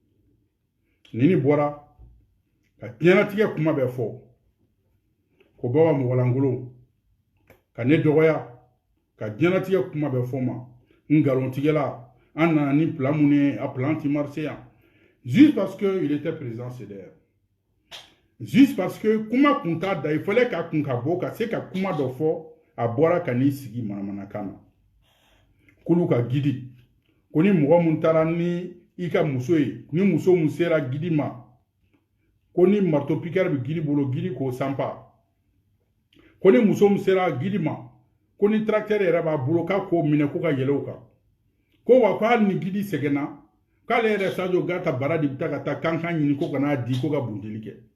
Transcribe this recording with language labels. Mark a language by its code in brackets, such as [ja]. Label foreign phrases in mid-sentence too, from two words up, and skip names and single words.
[bm] ni bɔra ka diɲɛlatigɛ kuma bɛɛ fɔ ko baba mɔgɔ lankolon ka ne dɔgɔya ka diɲɛlatigɛ kuma bɛɛ fɔ ma n ngalontigɛla an nana ni plan mun ye a plan ti marché yan [fr] juste parce que il était président CDR juste parce que [bm] kuma kun t'a da [fr] il fallait [bm] k'a kun ka bɔ ka se ka kuma dɔ fɔ a bɔra ka n'i sigi manamanakan na k'olu ka gidi ko ni mɔgɔ mun taara ni i ka muso ye ni muso mun sera gidi ma ko ni [fr] marteau piqueur [bm] bɛ gidi bolo gidi k'o sanpa ko ni muso mun sera gidi ma ko ni tracteur yɛrɛ b'a bolo k'a k'o minɛ ko ka yɛlɛ o kan ko wa ko hali ni gidi sɛgɛnna k'ale yɛrɛ Sadio Gata Baraji bɛ taa ka taa kankan ɲini ko kana di ko ka bundeli kɛ